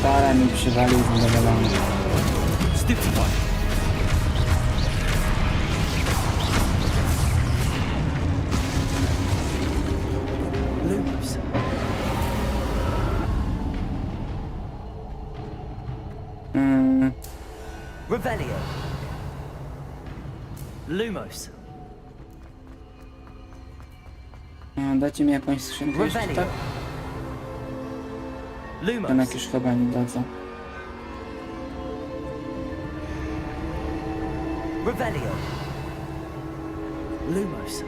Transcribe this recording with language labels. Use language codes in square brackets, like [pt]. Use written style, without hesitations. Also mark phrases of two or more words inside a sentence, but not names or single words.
[pl] mi przywalił zadowolony. Stupefied. Lumos. Revelio. Lumos. Dajcie mi jakąś skrzynkę jeszcze, Revelio. tak? Lumos. Jednak już chyba nie dadzą. Revelio. Lumos.